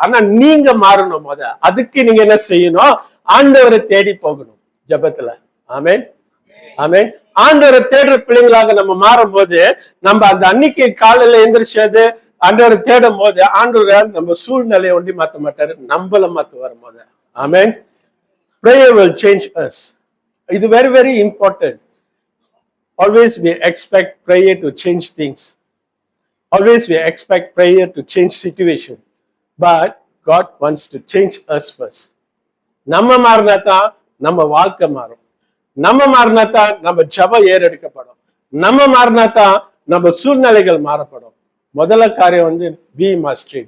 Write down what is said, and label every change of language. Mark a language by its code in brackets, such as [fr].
[ta] ஆனா நீங்க மாறணும். அதுக்கு நீங்க என்ன செய்யணும்? ஆண்டவரை தேடி போகணும் ஜபத்துல. ஆமென், ஆமென். ஆண்டவரை தேடுற பிள்ளைங்களாக நம்ம மாறும் போது, நம்ம அந்த அன்னைக்கு காலையில எந்திரிச்சது ஆண்டவரை தேடும் போது ஆண்டவர் நம்ம சூழ்நிலையை ஒண்டி மாத்த மாட்டாரு, நம்மள மாத்துவார் போது. [en] Amen. Prayer will change us. It's very, very important. Always we expect prayer to change things. Always we expect prayer to change situation. But God wants to change us first. [ta] நம்ம மாறினாதான் நம்ம வாழ்க்கை மாறும். நம்ம மாறினாதான் நம்ம ஜபம் ஏறெடுக்கப்படும். நம்ம மாறினாதான் நம்ம சூழ்நிலைகள் மாறப்படும். முதல்ல காரியம் [en] we must change.